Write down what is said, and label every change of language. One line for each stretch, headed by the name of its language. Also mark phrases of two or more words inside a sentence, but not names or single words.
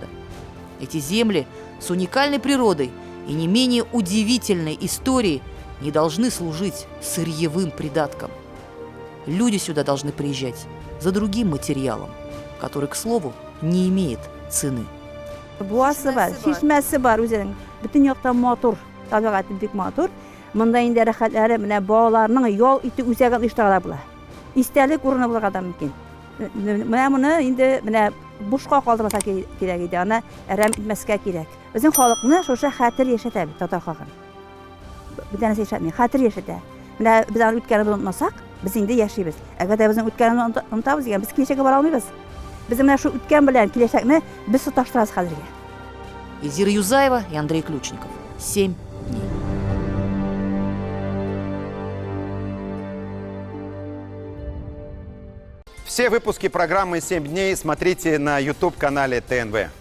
Russian: Эти земли с уникальной природой и не менее удивительной историей не должны служить сырьевым придатком. Люди сюда должны приезжать за другим материалом, который, к слову, не имеет цены.
Tatar: Буасы бар, шишмәсе бар үзенең. Бүтән яктан матур, табигаты бик матур. Монда инде рәхәтләре менә балаларның ял итү үзәген оештыралар була. Истәлек урыны булырга да мөмкин. Менә моны инде менә бушка калдырмаса кирәк иде, аны әрәм итмәскә кирәк. Безнең халыкны шушы хәтер яшәтә бит татар халкы. Бүтән яшәтми, хәтер яшәтә. Менә без аны үткәнне онытмасак, без инде яшибез. Әгәр дә безнең үткәнне онытабыз дигән, без киләчәккә бара алмыйбыз. Biz менә шу үткән белән киләчәкне без тоташтырабыз хәзергә.
Russian: Эльзира Юзаева и Андрей Ключников. 7 дней. Все выпуски программы «7 дней» смотрите на YouTube-канале ТНВ.